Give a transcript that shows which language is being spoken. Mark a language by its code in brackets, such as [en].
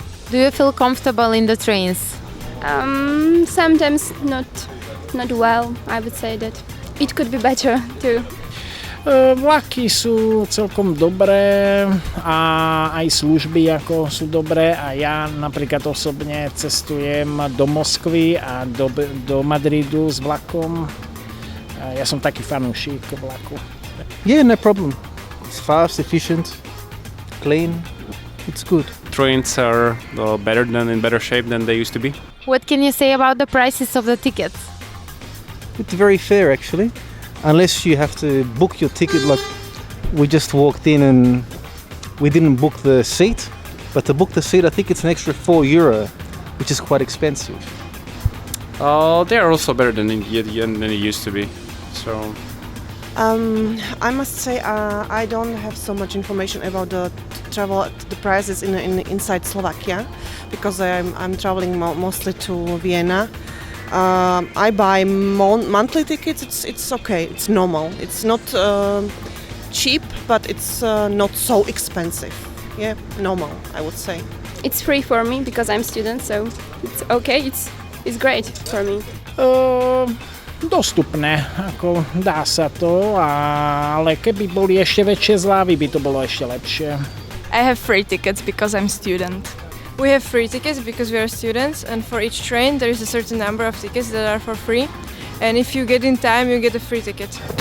[en] Do you feel comfortable in the trains? Sometimes not well. I would say that it could be better too. [sk] Vlaky sú celkom dobré a aj služby ako sú dobré, a ja napríklad osobne cestujem do Moskvy a do Madridu s vlakom. Ja som taký fanúšik vlaku. [en] Yeah, no problem. It's fast, efficient, clean. It's good. Trains are in better shape than they used to be. What can you say about the prices of the tickets? It's very fair actually, unless you have to book your ticket. Like we just walked in and we didn't book the seat, but to book the seat I think it's an extra €4, which is quite expensive. They are also better than it used to be. So. I must say I don't have so much information about the prices in inside Slovakia, because I'm traveling mostly to Vienna. I buy monthly tickets. It's okay. It's normal. It's not cheap, but it's not so expensive. Yeah, normal, I would say. It's free for me because I'm student, so it's okay. It's great for me. [sk] Dostupné, ako dá sa to, ale keby boli ešte väčšie zľavy, by to bolo ešte lepšie. [en] I have free tickets because I'm student. We have free tickets because we are students, and for each train there is a certain number of tickets that are for free, and if you get in time you get a free ticket.